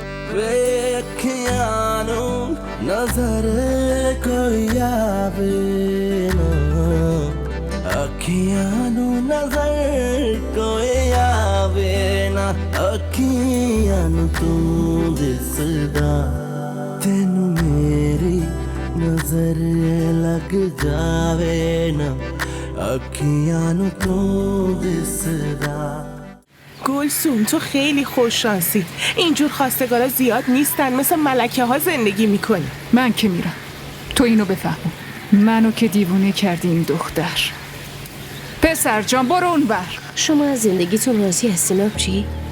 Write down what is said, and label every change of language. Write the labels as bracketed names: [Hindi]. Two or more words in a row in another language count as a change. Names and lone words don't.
[Punjabi] ਵੇਖਯਾਨੋ ਨਜ਼ਰ ਕੋਈ ਆਵੇ ਨਾ ਅਖੀਆਂ ਨੋ ਨਜ਼ਰ ਕੋਈ ਆਵੇ ਨਾ ਅਖੀਆਂ ਨੋ ਤੂੰ ਦਿਸਦਾ ਤੈਨੂੰ ਮੇਰੀ ਨਜ਼ਰ ਲੱਗ ਜਾਵੇ ਨਾ ਅਖੀਆਂ ਨੋ ਤੂੰ ਦਿਸਦਾ [Persian] گلسوم تو خیلی خوششانسی. اینجور خواستگارا زیاد نیستن، مثل ملکه ها زندگی میکنی. من که میرم، تو اینو بفهم. منو که دیوونه کردی این دختر. پسر جان برو اون بر. شما از زندگیتون راضی هستین آبجی؟